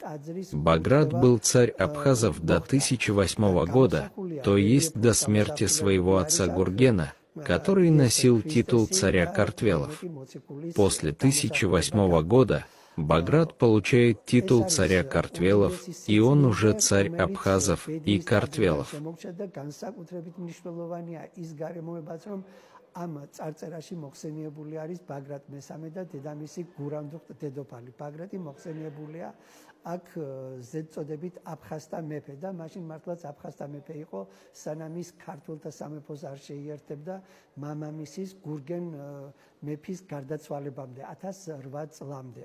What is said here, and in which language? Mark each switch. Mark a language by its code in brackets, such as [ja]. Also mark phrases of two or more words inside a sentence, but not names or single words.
[ru] Баграт был царь абхазов до 1008 года, то есть до смерти своего отца Гургена, который носил титул царя картвелов. После 1008 года Баграт получает титул царя картвелов, и он уже царь абхазов и картвелов. [ka] ამ წარწერაში მოხსენიებული არის ბაგრატ მესამე და დედამისი გურანდუხტ დედოფალი. ბაგრატი მოხსენიებულია აქ ზედწოდებით აფხაზთა მეფე და მაშინ მართლაც აფხაზთა მეფე იყო, სანამ ის ქართულთა სამეფოს არ შეიერთებდა მამამისის გურგენ მეფის გარდაცვალებამდე 1008 წლამდე.